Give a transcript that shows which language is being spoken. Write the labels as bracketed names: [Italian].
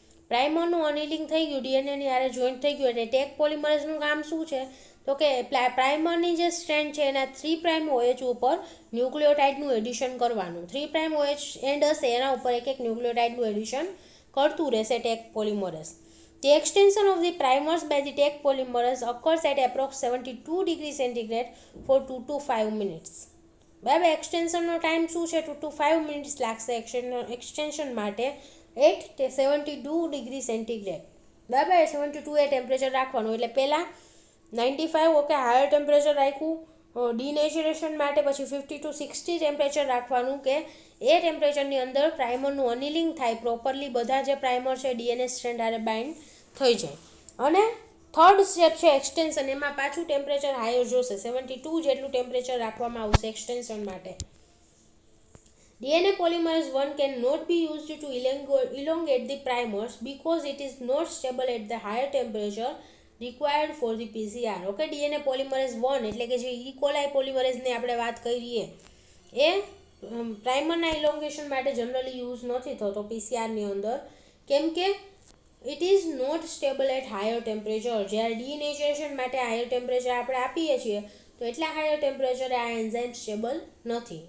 [Gujarati] પ્રાઇમરનું અનિલિંગ થઈ ગયું, ડીએનએની હારે જોઈન્ટ થઈ ગયું એટલે ટેક પોલિમરેઝનું કામ શું છે તો કે પ્રાઇમરની જે સ્ટ્રેન્ડ છે એના 3' OH ઉપર ન્યુક્લિયોટાઇડનું એડિશન કરવાનું. 3' OH એન્ડ હશે એના ઉપર એક ન્યુક્લિયોટાઇડનું એડિશન કરતું રહેશે tech polymerase. [English] The extension of the primers by the tech polymerase occurs at approx 72 degree centigrade for 2 to 5 minutes. [Gujarati] બરાબર, એક્સટેન્શનનો ટાઈમ શું છે 2 to 5 મિનિટ્સ લાગશે એક્સટેન્શન માટે એટ 72 ડિગ્રી સેન્ટીગ્રેડ. બરાબર, 72 એ ટેમ્પરેચર રાખવાનું એટલે પહેલાં 95 ઓકે હાયર ટેમ્પરેચર રાખ્યું ડીનેચરેશન માટે, પછી 50 to 60 ટેમ્પરેચર રાખવાનું કે એ ટેમ્પરેચરની અંદર પ્રાઇમરનું અનિલિંગ થાય પ્રોપરલી, બધા જે પ્રાઇમર છે ડીએનએ સ્ટ્રેન્ડ આરે બાઇન્ડ થઈ જાય. અને થર્ડ સ્ટેપ છે એક્સટેન્શન, એમાં પાછું ટેમ્પરેચર હાયર જોશે, 72 જેટલું ટેમ્પરેચર રાખવામાં આવશે એક્સટેન્શન માટે. [English] DNA polymerase 1 cannot be used to elongate the primers because it is not stable at the higher temperature required for the PCR. [Gujarati] Okay, DNA polymerase 1 એટલે કે જે E. coli પોલિમરેઝની આપણે વાત કરીએ એ પ્રાઇમરના ઇલોંગેશન માટે જનરલી યુઝ નથી થતો પીસીઆરની અંદર કેમ કે [English] It is not stable at higher temperature. [Gujarati] જ્યારે ડીનેચરેશન માટે હાયર ટેમ્પરેચર આપણે આપીએ છીએ તો એટલા હાયર ટેમ્પરેચરે આ એન્ઝાઇમ સ્ટેબલ નથી.